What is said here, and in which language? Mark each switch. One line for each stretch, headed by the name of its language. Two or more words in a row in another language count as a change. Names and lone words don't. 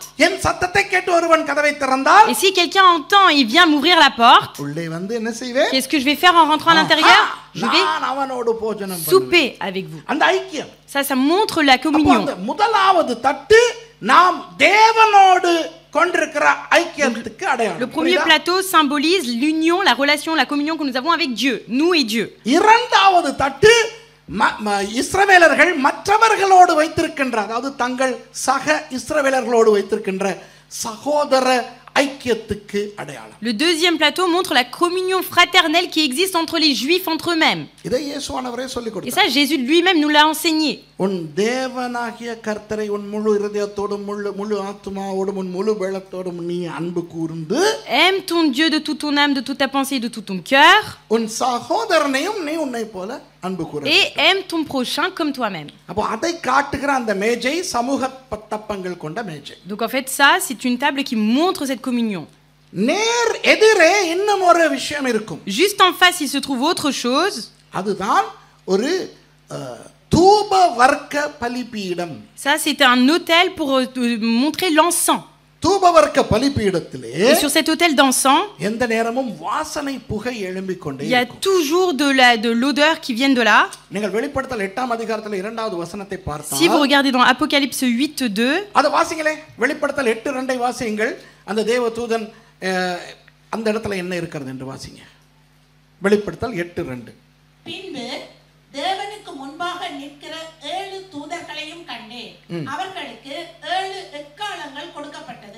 Tamil: என் சத்தத்தை கேட்டு ஒருவன் கதவை திறந்தால்
French: Et si quelqu'un entend et vient m'ouvrir la porte,
Tamil: உள்ளே வந்து என்ன செய்வேன்?
French: qu'est-ce que je vais faire en rentrant à l'intérieur? Je vais
Tamil: நான் அவனோடு போஜனம் பண்ணுவேன்.
French: souper avec vous.
Tamil: அந்த ஐக்கியம்.
French: Ça montre la
Tamil: அப்போ
French: communion.
Tamil: அந்த முதலாவது தட்டு நாம் தேவனோடு கொண்டிருக்கிற ஐக்கியத்துக்கு
French: Le
Tamil: அடையாளம்.
French: premier plateau symbolise l'union, la relation, la communion que nous avons avec Dieu, nous et Dieu.
Tamil: இரண்டாவது தட்டு இஸ்ரவேலர்கள் மற்றவர்களோடு வைத்திருக்கின்ற, அதாவது தங்கள் சக இஸ்ரவேலர்களோடு வைத்திருக்கின்ற சகோதர ஐக்கியத்துக்கு அடையாளம்.
French: Le deuxième plateau montre la communion fraternelle qui existe entre les Juifs entre eux-mêmes.
Tamil: இதை இயேசுவானவரே சொல்லிக்
French: Et
Tamil: கொடுத்தார்.
French: ça, Jésus lui-même nous l'a enseigné.
Tamil: உன் தேவனாகிய கர்த்தரை உன் முழு இருதயத்தோடும் முழு ஆத்துமாவோடும் உன் முழு பலத்தோடும் நீ அன்பு கூர்ந்து
French: Aime ton Dieu de toute ton âme, de toute ta pensée, de tout ton cœur.
Tamil: உன் சகோதரனையும் நீ உன்னை போல அன்பு கூற.
French: Et aime ton prochain comme toi-même.
Tamil: அப்போ அதை காட்டுகிற அந்த மேஜை சமூக தப்பங்கள் கொண்ட மேஜை.
French: Donc en fait, ça, c'est une table qui montre cette communion.
Tamil: நேர் எதிரே இன்னும் ஒரு விஷயம் இருக்கும்.
French: Juste en face, il se trouve autre chose.
Tamil: அதுதான் ஒரு தூப வர்க்க பலிபீடம்.
French: Ça, c'est un autel pour montrer l'encens.
Tamil: தூப வர்க்க பலிபீடத்திலே
French: Et sur cet autel d'encens,
Tamil: எந்த நேரமும் வாசனை புகை எழும்பிக் கொண்டே
French: il y a
Tamil: இருக்கும்.
French: toujours de l'odeur qui vient de là.
Tamil: நீங்கள் வெளிப்படுத்தல் 8ஆம் அதிகாரத்தில் 2வது வசனத்தை பார்த்தால்,
French: Si vous regardez dans Apocalypse 8:2,
Tamil: அது வாசிங்களே. வெளிப்படுத்தல் 8:2 வாசியுங்கள். அந்த தேவதூதன் அந்த இடத்துல என்ன இருக்கிறது என்று வாசிங்க. வெளிப்படுத்தல் 8:2. பின்பு தேவனுக்கு முன்பாக நிற்கிற 7 தூதர்களையும் கண்டேன். அவர்களுக்கு 7 எக்காளங்கள் கொடுக்கப்பட்டது.